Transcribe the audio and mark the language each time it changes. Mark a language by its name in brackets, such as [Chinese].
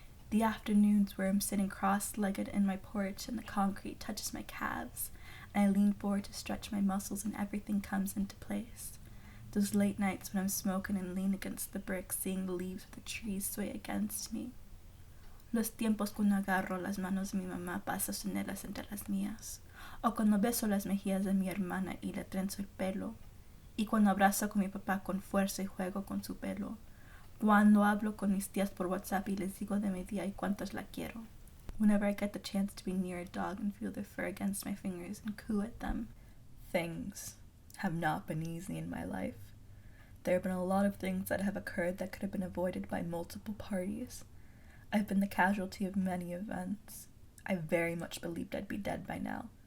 [English] The afternoons where I'm sitting cross-legged in my porch and the concrete touches my calves, and I lean forward to stretch my muscles and everything comes into place. Those late nights when I'm smoking and lean against the bricks, seeing the leaves of the trees sway against me. [Spanish] Los tiempos cuando agarro las manos de mi mamá para sostenerlas entre las mías, o cuando beso las mejillas de mi hermana y le trenzo el pelo, y cuando abrazo con mi papá con fuerza y juego con su pelo, cuando hablo con mis tías por WhatsApp y les digo de mi tía y cuántos la quiero. [English] Whenever I get the chance to be near a dog and feel their fur against my fingers and coo at them. Things have not been easy in my life. There have been a lot of things that have occurred that could have been avoided by multiple parties. I've been the casualty of many events. I very much believed I'd be dead by now.